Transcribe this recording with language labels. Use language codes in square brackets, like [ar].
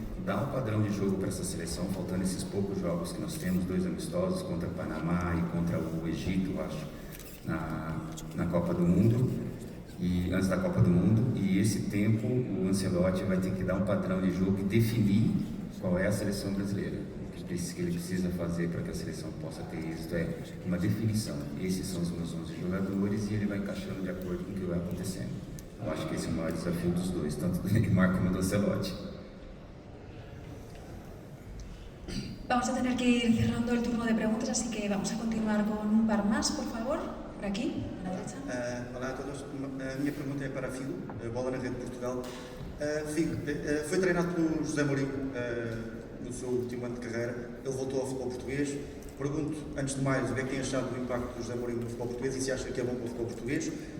[pt] dar um padrão de jogo para essa seleção, faltando esses poucos jogos que nós temos, 2 amistosos contra o Panamá e contra o Egito, eu acho, na Copa do Mundo, e antes da Copa do Mundo, e esse tempo o Ancelotti vai ter que dar um padrão de jogo e definir qual é a seleção brasileira. O que ele precisa fazer para que a seleção possa ter êxito é uma definição. Esses são os meus 11 jogadores e ele vai encaixando de acordo com o que vai acontecendo. Eu acho que esse é o maior desafio dos dois, tanto do Neymar como do Ancelotti. [es] Vamos a tener que ir cerrando el turno de preguntas, así que vamos a continuar con un par más, por favor. Por aquí, a la derecha. [pt] Olá a todos. A minha pergunta é para Figo, bola na rede de Portugal. Figo, foi treinado pelo José Mourinho no seu último ano de carreira. Ele voltou ao futebol português. Pergunto, antes de mais, o que é que tem achado do impacto do José Mourinho no futebol português e se acha que é bom para o futebol português?